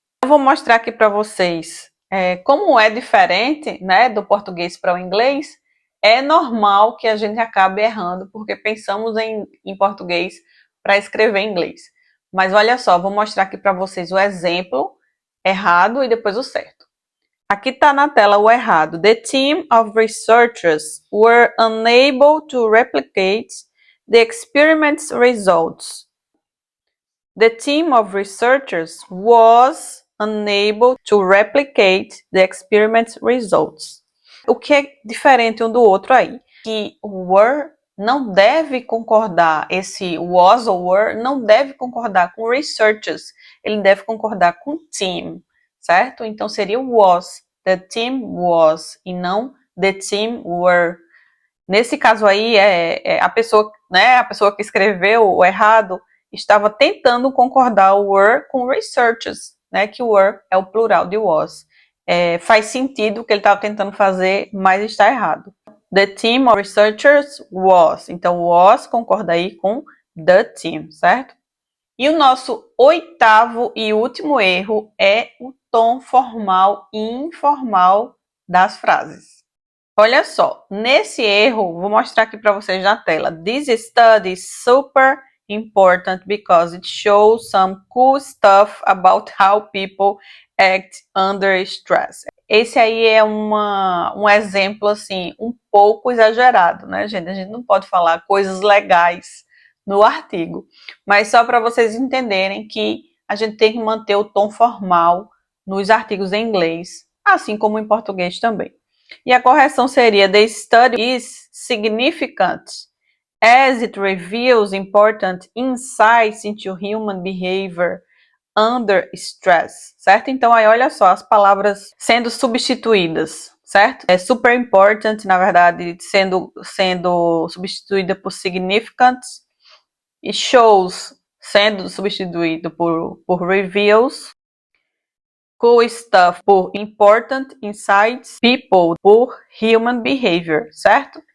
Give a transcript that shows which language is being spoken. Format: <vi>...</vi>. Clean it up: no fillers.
<pt>Eu vou mostrar aqui para vocês como é diferente, né, do português para o inglês. É normal que a gente acabe errando, porque pensamos em português para escrever em inglês. Mas olha só, vou mostrar aqui para vocês o exemplo errado e depois o certo. Aqui está na tela o errado.</pt> <en>The team of researchers were unable to replicate the experiment's results. The team of researchers was unable to replicate the experiment's results.</en> <pt>O que é diferente um do outro aí? Que o were não deve concordar, esse was ou were não deve concordar com researchers, ele deve concordar com team, certo? Então seria</pt> <en>was, the team was,</en> <pt>e não</pt> <en>the team were.</en> <pt>Nesse caso aí, a pessoa que escreveu o errado estava tentando concordar o were com researchers, né? Que were é o plural de was. Faz sentido o que ele estava tentando fazer, mas está errado.</pt> <en>The team of researchers was.</en> <pt>Então, was concorda aí com</pt> <en>the team,</en> <pt>certo? E o nosso oitavo e último erro é o tom formal e informal das frases. Olha só, nesse erro, vou mostrar aqui para vocês na tela.</pt> <en>This study is super important because it shows some cool stuff about how people act under stress.</en> <pt>Esse aí é um exemplo, assim, um pouco exagerado, né, gente? A gente não pode falar coisas legais no artigo, mas só para vocês entenderem que a gente tem que manter o tom formal nos artigos em inglês, assim como em português também. E a correção seria:</pt> <en>the study is significant as it reveals important insights into human behavior under stress,</en> <pt>certo? Então aí olha só as palavras sendo substituídas, certo? É</pt> <en>super important,</en> <pt>na verdade, sendo substituída por significant, e shows sendo substituído por reveals, cool stuff por important insights, people por human behavior, certo?</pt>